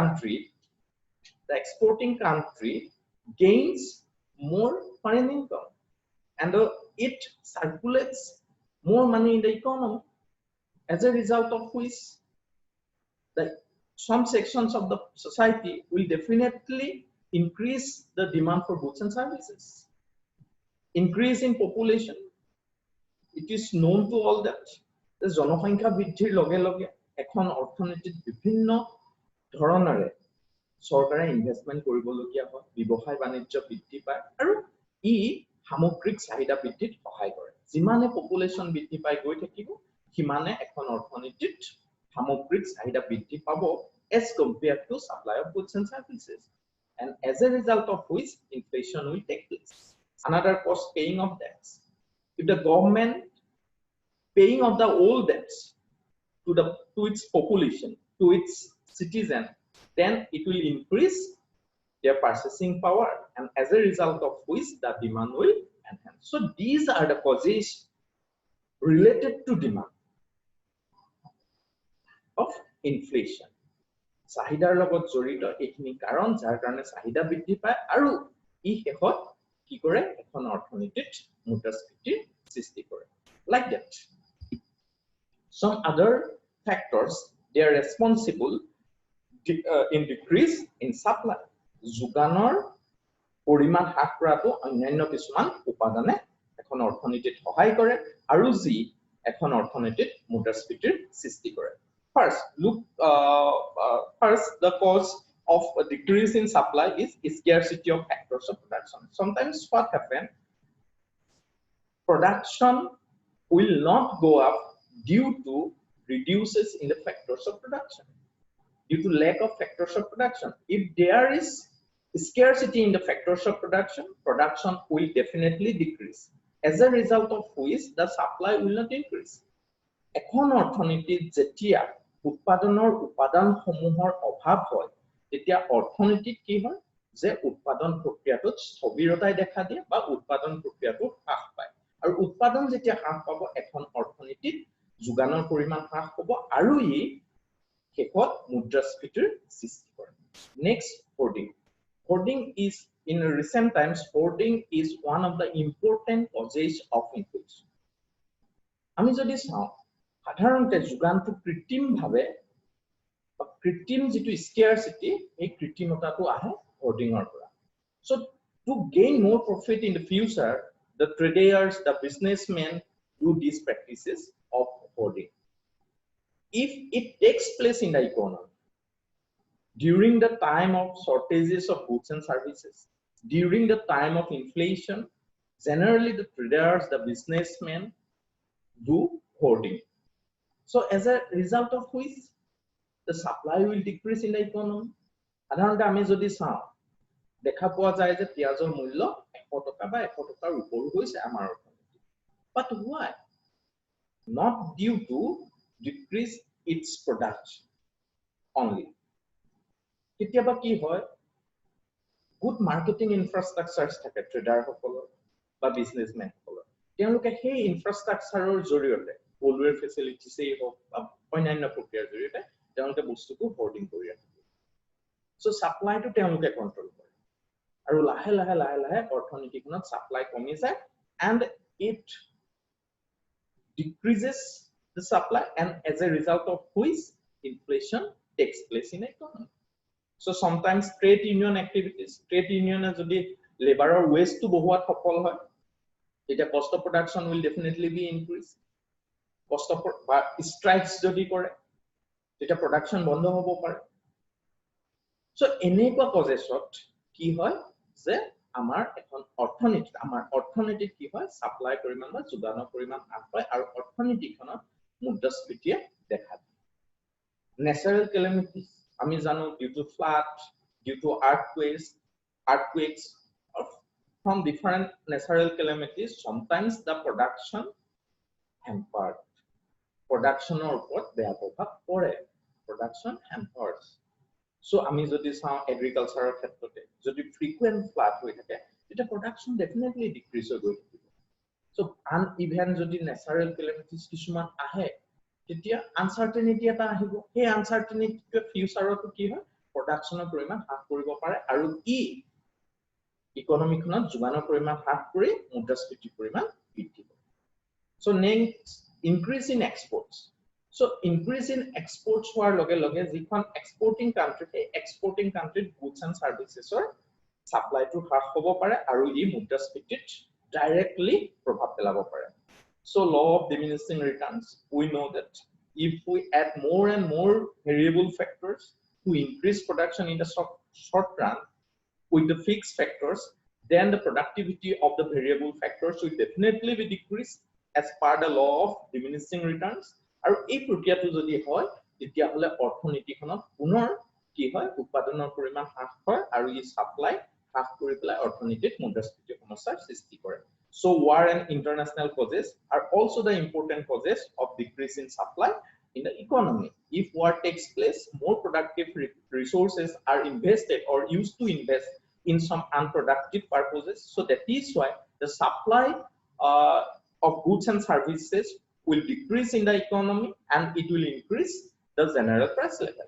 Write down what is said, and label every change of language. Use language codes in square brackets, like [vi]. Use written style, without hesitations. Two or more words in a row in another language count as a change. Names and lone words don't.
[en] country gains more foreign income and it circulates more money in the economy as a result of which some sections of the society will definitely increase the demand for goods and services increase in population it is known to all that the [as] জনসংখ্যা বৃদ্ধিৰ লগে লগে এখন অৰ্থনীতিত বিভিন্ন ধৰণৰে চৰকাৰে ইনভেষ্টমেন্ট কৰিবলগীয়া হয় ব্যৱসায় বাণিজ্য বৃদ্ধি পায় আৰু ই সামগ্ৰিক চাহিদা বৃদ্ধিত সহায় কৰে যিমানে পপুলেশন বৃদ্ধি পাই গৈ থাকিব সিমানে এখন অৰ্থনীতিত সামগ্ৰিক চাহিদা বৃদ্ধি পাব [en] as compared to supply of goods and services and as a result of which inflation will take place another cost paying of debts if the government paying of the old debts to its population to its citizen then it will increase their purchasing power and as a result of which the demand will enhance so these are the causes related to demand of inflation [as] চাহিদাৰ লগত জড়িত এইখিনি কাৰণ যাৰ কাৰণে চাহিদা বৃদ্ধি পায় আৰু ই শেষত কি কৰে এখন অৰ্থনীতিত মুদ্ৰাস্ফীতিৰ সৃষ্টি কৰে [en] like that some other factors they are responsible in decrease in supply [as] যোগানৰ পৰিমাণ হ্ৰাস কৰাটো অন্যান্য কিছুমান উপাদানে এখন অৰ্থনীতিত সহায় কৰে আৰু যি এখন অৰ্থনীতিত মুদ্ৰাস্ফীতিৰ সৃষ্টি কৰে [en] First, the cause of a decrease in supply is scarcity of factors of production. Sometimes what happens, production will not go up due to reduces in the factors of production, due to lack of factors of production. If there is scarcity in the factors of production, production will definitely decrease. As a result of which, the supply will not increase. [as] এখন অৰ্থনীতিত যেতিয়া উৎপাদনৰ উপাদানসমূহৰ অভাৱ হয়, তেতিয়া অৰ্থনীতিত কি হয় যে উৎপাদন প্ৰক্ৰিয়াটোত স্থবিৰতাই দেখা দিয়ে বা উৎপাদন প্ৰক্ৰিয়াটো হ্ৰাস পায়। আৰু উৎপাদন যেতিয়া হ্ৰাস পাব, এখন অৰ্থনীতিত যোগানৰ পৰিমাণ হ্ৰাস পাব আৰু ই শেষত মুদ্ৰাস্ফীতিৰ সৃষ্টি কৰে। নেক্সট, [en] hoarding. Hoarding is, in recent times, hoarding is one of the important causes of inflation. [as] আমি যদি চাওঁ, সাধাৰণতে যোগানটো কৃত্ৰিমভাৱে কৃত্ৰিম যিটো স্কেয়াৰচিটি, এই কৃত্ৰিমতাটো আহে হোৰ্ডিঙৰ পৰা। [en] So to gain more profit in the future, the traders, the businessmen do these practices of hoarding. If it takes place in the economy during the time of shortages of goods and services, during the time of inflation, generally the traders, the businessmen do hoarding. So as a result of which, the supply will decrease in the economy. [as] সাধাৰণতে আমি যদি চাওঁ, দেখা পোৱা যায় যে পিয়াজৰ মূল্য 100 টকা বা 100 টকাৰ ওপৰ হৈছে আমাৰ অৰ্থনীতিত। [en] But why? Not due to decrease its production only. [as] কেতিয়াবা কি হয়, [en] good marketing infrastructures [as] থাকে ট্ৰেডাৰ সকলৰ বা বিজনেছমেন সকলৰ। তেওঁলোকে সেই ইনফ্ৰাষ্ট্ৰাকচাৰৰ জৰিয়তে [en] cold facilities [as] হওক বা অন্যান্য প্ৰক্ৰিয়াৰ জৰিয়তে তেওঁলোকে বস্তুটো হোৰ্ডিং কৰি ৰাখে। [en] So [as] সাপ্লাইটো তেওঁলোকে কন্ট্ৰল কৰে আৰু লাহে লাহে লাহে লাহে অৰ্থনীতিখনত সাপ্লাই কমি যায় [en] and it decreases the supply, and as a result of which inflation takes place in the economy. So sometimes trade union activities, trade union [as] যদি লেবাৰৰ ওয়েজটো বহুৱাত সফল হয়, তেতিয়া [en] cost of production will definitely be increased. Cost of strikes [as] যদি কৰে, তেতিয়া production বন্ধ হ'ব পাৰে। So এনেকুৱা কজেছত কি হয় যে আমাৰ এখন অৰ্থনীতিত কি হয়, সাপ্লাই পৰিমাণ বা যোগানৰ পৰিমাণ হ্ৰাস পায় আৰু অৰ্থনীতিখনত মুদ্ৰাস্ফীতিয়ে দেখা দিয়ে। [en] Natural calamities, [as] আমি জানো, [en] due to flood, due to earthquakes, or from different natural calamities, sometimes the production hampered. [as] Productionৰ ওপৰত বেয়া প্ৰভাৱ পৰে, [en] production hampers. [as] So আমি যদি চাওঁ এগ্ৰিকালচাৰৰ ক্ষেত্ৰতে যদি [en] frequent flood [as] হৈ থাকে, তেতিয়া [en] production definitely decrease [as] হৈ গৈ থাকিব। So uneven যদি [en] natural calamities [as] কিছুমান আহে, তেতিয়া আনসাৰ্টেনিটি এটা আহিব। সেই আনসাৰ্টেনিটিটো ফিউচাৰতো কি হয়, প্ৰডাকচনৰ পৰিমাণ হ্ৰাস কৰিব পাৰে আৰু ই ইকনমিখনত যোগানৰ পৰিমাণ হ্ৰাস কৰি মুদ্ৰাস্ফীতিৰ পৰিমাণ বৃদ্ধি কৰে। [en] So next, increase in exports. [as] So [en] increase in exports [as] হোৱাৰ লগে লগে যিখন [en] exporting country, [as] সেই [en] exporting countryত goods and servicesৰ [as] সাপ্লাইটো হ্ৰাস হ'ব পাৰে আৰু ই মুদ্ৰাস্ফীতিত ডাইৰেক্টলি প্ৰভাৱ পেলাব পাৰে। [en] So law of diminishing returns, we know that if we add more and more variable factors to increase production in the short run with the fixed factors, then the productivity of the variable factors will definitely be decreased as per the law of diminishing returns. [as] আৰু এই প্ৰক্ৰিয়াটো যদি হয়, তেতিয়াহ'লে অৰ্থনীতিখনত পুনৰ কি হয়, উৎপাদনৰ পৰিমাণ হ্ৰাস হয় আৰু ই সাপ্লাই হ্ৰাস কৰি পেলাই অৰ্থনীতিত মুদ্ৰাস্ফীতি সমস্যাৰ সৃষ্টি কৰে। [en] So war and international causes are also the important causes of decrease in supply in the economy. If war takes place, more productive resources are invested or used to invest in some unproductive purposes. So that is why the supply of goods and services will decrease in the economy and it will increase the general price level.